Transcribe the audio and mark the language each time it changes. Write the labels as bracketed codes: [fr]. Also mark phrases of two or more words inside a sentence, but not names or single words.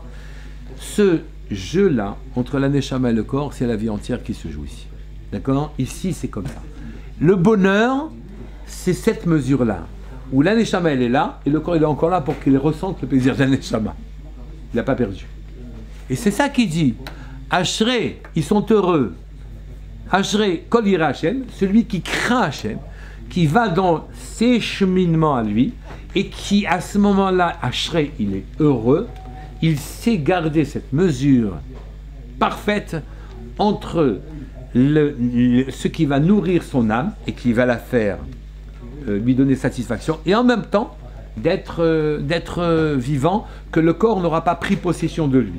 [fr] Ce jeu-là, entre la neshama et le corps, c'est la vie entière qui se joue ici. D'accord ? Ici, c'est comme ça. Le bonheur, c'est cette mesure-là, où la neshama, elle est là, et le corps, il est encore là pour qu'il ressente le plaisir de la neshama. Il n'a pas perdu. Et c'est ça qu'il dit. Ashrei, ils sont heureux. [he] אשרי כל ירא השם, [fr] celui qui craint Hashem, qui va dans ses cheminements à lui, et qui, à ce moment-là, Ashrei, il est heureux. Il sait garder cette mesure parfaite entre ce qui va nourrir son âme et qui va la faire lui donner satisfaction, et en même temps d'être vivant, que le corps n'aura pas pris possession de lui.